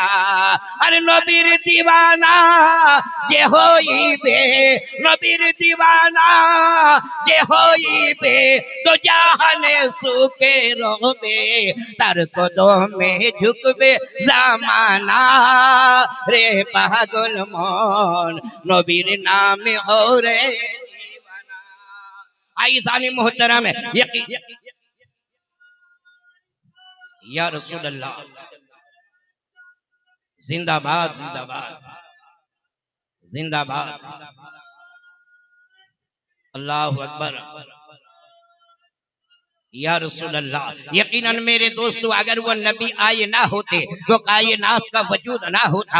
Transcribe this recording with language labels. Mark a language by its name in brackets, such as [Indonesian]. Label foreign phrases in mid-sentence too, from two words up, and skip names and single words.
[Bangla] অরে নবীর দিওয়ানা যে হইবে, নবীর দিওয়ানা যে হইবে তো জানে সুখে রহবে, তার কদমে ঝুকবে জমানা রে পাগল মন, নবীর নাম হো রে দিওয়ানা। [Hindi] आई जानी मोहतरम है यकीन, [Arabic] يا رسول الله, [Hindi] जिंदाबाद जिंदाबाद जिंदाबाद। [Arabic] الله أكبر. يا رسول الله, [Hindi] यकीनन मेरे दोस्तों, अगर वो नबी आए ना होते तो कायनात का वजूद ना होता।